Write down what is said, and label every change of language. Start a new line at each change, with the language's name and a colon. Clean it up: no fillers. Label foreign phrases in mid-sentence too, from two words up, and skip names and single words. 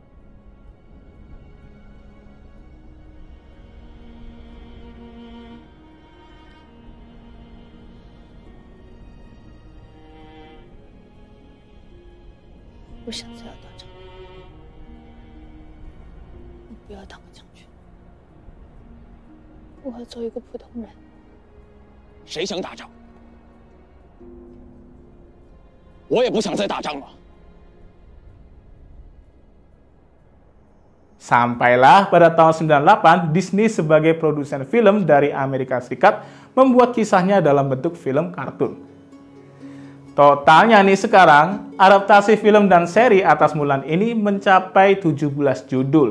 Chinese: 不想再要打仗，我不要当个将军，我要做一个普通人。谁想打仗？我也不想再打仗了。
Indonesian: Sampailah pada tahun 98, Disney sebagai produsen film dari Amerika Serikat membuat kisahnya dalam bentuk film kartun. Totalnya nih sekarang, adaptasi film dan seri atas Mulan ini mencapai 17 judul.